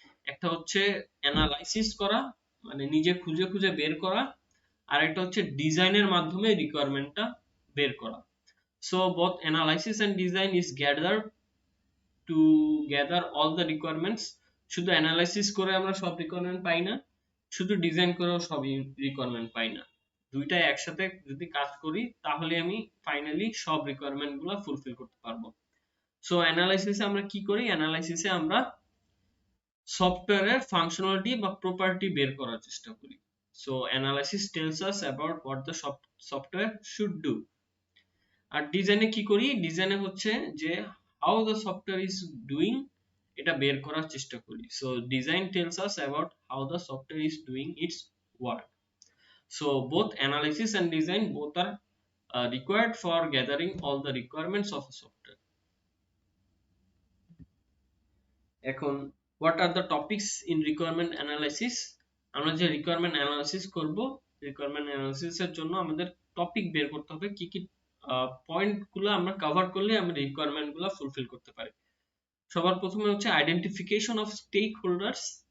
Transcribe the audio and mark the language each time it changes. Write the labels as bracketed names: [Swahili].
[Bangla] একটা হচ্ছে অ্যানালাইসিস করা, মানে নিজে খুঁজে খুঁজে বের করা, আর একটা হচ্ছে ডিজাইনের মাধ্যমে রিকোয়ারমেন্টটা বের করা। [English] So both analysis and design is gathered to gather all the requirements। [Bangla] শুধু অ্যানালাইসিস করে আমরা সব রিকোয়ারমেন্ট পাই না, শুধু ডিজাইন করেও সব রিকোয়ারমেন্ট পাই না। দুইটাই একসাথে যদি কাজ করি তাহলে আমি ফাইনালি সব রিকোয়ারমেন্ট গুলো ফুলফিল করতে পারবো। সো অ্যানালাইসিসে আমরা কি করি? অ্যানালাইসিসে আমরা সফটওয়্যারের ফাংশনালিটি বা প্রপার্টি বের করার চেষ্টা করি। [English] So analysis tells us about what the software should do. [Bangla] আর ডিজাইনে কি করি? ডিজাইনে হচ্ছে যে [English] how the software is doing [Bangla] এটা বের করার চেষ্টা করি। [English] So design tells us about how the software is doing its work. So both analysis and design both are required for gathering all the requirements of a software. [Bangla] এখন [English] what are the topics in requirement analysis? [Bangla] আমরা যে requirement analysis করব, requirement analysis এর জন্য আমাদের topic বের করতে হবে কি কি পয়েন্ট গুলো আমরা কভার করলে আমরা রিকোয়ারমেন্ট গুলো ফুলফিল করতে পারি। সবার প্রথমে হচ্ছে আইডেন্টিফিকেশন অফ স্টেক হোল্ডার্স।